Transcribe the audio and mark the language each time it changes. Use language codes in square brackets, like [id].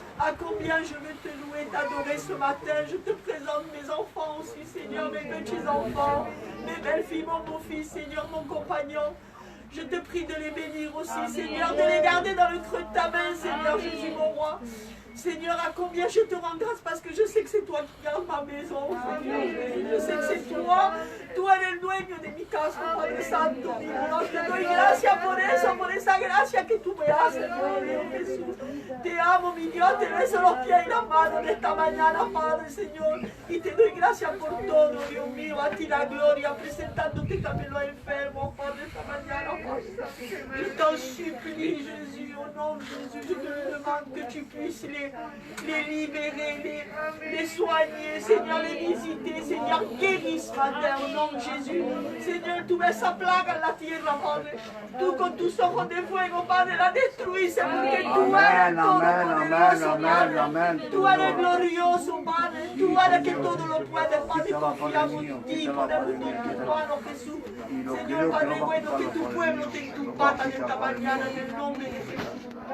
[fr] À combien je veux te louer, t'adorer ce matin. Je te présente mes enfants aussi, Seigneur, mes petits-enfants, mes belles-filles, mon beau-fils, Seigneur, mon compagnon. Je te prie de les bénir aussi, Seigneur, de les garder dans le creux de ta main, Seigneur Jésus, mon roi. Seigneur, à combien je te rends grâce parce que je sais que c'est toi qui gardes ma maison, Seigneur Jésus. Je sais que c'est toi. [es] Tú eres el dueño de mi casa, Padre Santo, mi Dios. Te doy gracias por esa gracia que tú me haces, Padre Jesús. Te amo, mi Dios. Te beso los pies y las manos de esta mañana, Padre, Señor. Y te doy gracias por todo, Dios mío. A ti la gloria, presentándote también los enfermos, Padre, esta mañana, Padre. [fr] Je t'en supplie, Jésus, au nom de Jésus, je te demande que tu puisses les libérer, les soigner, Seigneur, les visiter, Seigneur, guéris ce matin au nom de Jésus. [es] Señor, tú ves esa plaga en la tierra, Padre. Tú con tus ojos de fuego, Padre, la destruiste porque tú eres todopoderoso, Padre. Tú eres glorioso, Padre. Tú eres que todo lo puedes, Padre. Confiamos en ti, ponemos en tus manos, Jesús. Señor, Padre bueno, que tu pueblo te en tus patas esta mañana en el nombre de Jesús.